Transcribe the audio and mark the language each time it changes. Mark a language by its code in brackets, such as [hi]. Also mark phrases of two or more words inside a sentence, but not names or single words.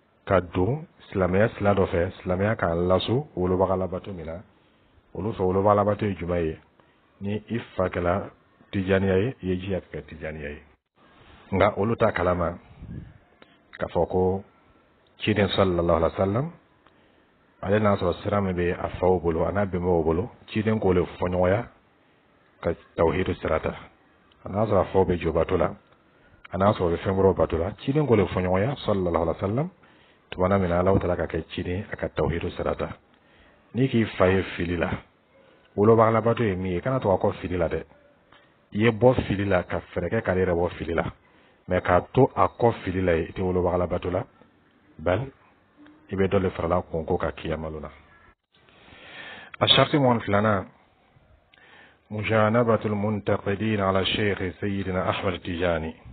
[bm] ka don silamɛya sila dɔ fɛ silamɛya k'a laso wolobagalabato min na olu fɛ wolobagalabato ye jumɛn ye ni i fa kɛla tijaniya ye i ye jiya kɛ tijaniya ye nka olu ta kalama k'a fɔ ko ciden [ar] صلى الله عليه [bm] wasallam ale n'a sɔrɔ sira min bɛ a faw bolo a n'a bɛnbɛw bolo ciden k'o le fɔ ɲɔgɔnya ka tawhidu sirata a n'a sɔrɔ a faw bɛ jobato la a n'a sɔrɔ bɛ fɛn wɛrɛw bato la ciden k'o le fɔ ɲɔgɔnya [ar] صلى الله عليه وسلم [bm] tumana min na Alahu taala ka kɛ ciden a ka tawhidu sirata ni k'i fa ye fili la wolobagalabato ye min ye kana to a kɔ fili la dɛ i ye bɔ fili la ka fɛrɛ kɛ k'ale yɛrɛ bɔ fili la mais k'a to a kɔ fili la i tɛ wolobagalabato la bal i bɛ dɔ le farala kɔnko ka kiyamalo la a sharti mɔgɔn filanan [ar] مجانبة المنتقدين على الشيخ سيدنا أحمد تجاني